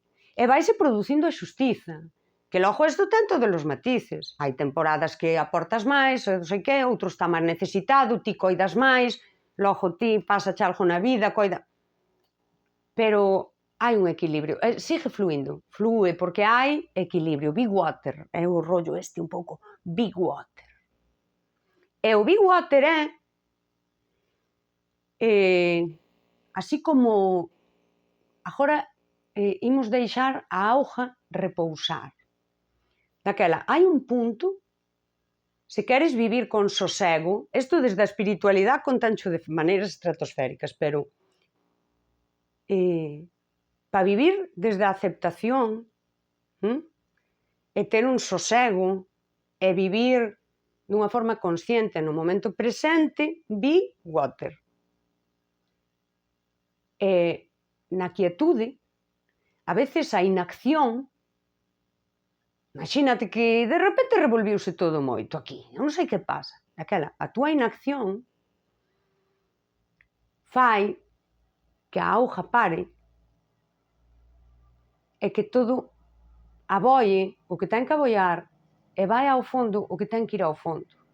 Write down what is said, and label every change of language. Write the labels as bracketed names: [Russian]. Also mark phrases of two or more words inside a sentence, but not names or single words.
[Galician] E vaise producindo a xustiza. Que logo isto ten todos os matices. Hai temporadas que aportas máis, non sei que, outro está máis necesitado, ti coidas máis, logo ti pasa algo na vida, coida... Pero hai un equilibrio. Sigue fluindo. Flúe porque hai equilibrio. [English] Big water. [Galician] É o rollo este un pouco. [English] Big water. [Galician] E o [English] big water [Galician] é así como agora imos deixar a auga repousar. Daquela, hai un punto, se queres vivir con sosego, isto desde a espiritualidade contancho de maneiras estratosféricas, pero para vivir desde a aceptación e ter un sosego e vivir dunha forma consciente no momento presente, [English] be water. [Galician] E na quietude, a veces a inacción, imagínate que de repente revolviuse todo moito aquí, non sei que pasa. Aquela, a túa inacción fai que a auga pare e que todo aboie o que ten que aboiar e vai ao fondo o que ten que ir ao fondo.